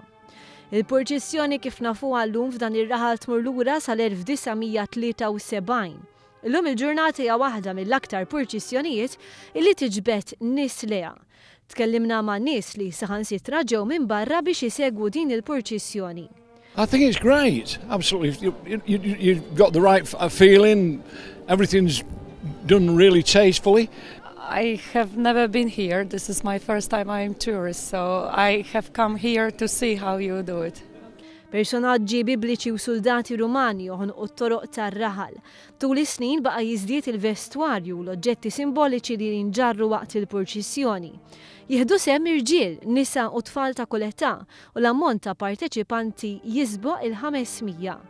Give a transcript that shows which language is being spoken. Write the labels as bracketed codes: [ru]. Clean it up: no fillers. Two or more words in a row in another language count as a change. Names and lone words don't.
[mt] Il-purċissjoni kif nafuha llum f'dan ir-raħal tmur lura sal-1973. Illum il-ġurnata hija waħda mill-aktar purċissjonijiet illi tiġbed nies leha. Tkellimna ma' nies li saħansitra ġew minn barra biex isegwu din il-purċissjoni. [en] I think it's great, absolutely. You've got the right feeling, everything's done really tastefully. I have never been here. This is my first time I'm tourist, so I have come here to see how you do it. [mt] Personaġġi bibliċi u soldati Rumani joħonqu t-toroq tar-raħal. Tul is-snin baqa' jiżdied il-vestwarju u l-oġġetti simboliċi li jinġarru waqt il-purċissjoni. Jieħdu sehem irġiel, nisa u tfal ta' kull età u l-ammont ta' parteċipanti jisboq il-500.